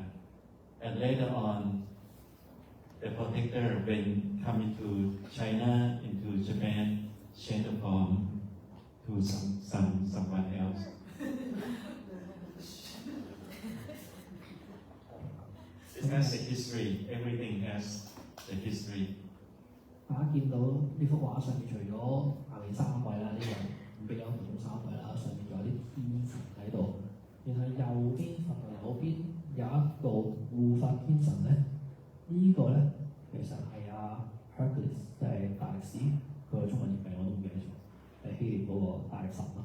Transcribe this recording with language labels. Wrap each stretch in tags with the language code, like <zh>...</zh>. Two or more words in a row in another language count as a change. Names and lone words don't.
<en>And later on, the protector when coming to China, into Japan, changed the form to someone else. It has a history. Everything has a history.</en> <yue>大家見到呢幅畫上面，除咗下面三位啦，呢個比較普通三位啦，上面仲有啲天神喺度。然後右邊佛陀右邊有一個護法天神咧，呢、個咧其實係Hercules， 即係大力士，佢個中文譯名我都唔記得咗，係希臘嗰個大力神啦。</yue>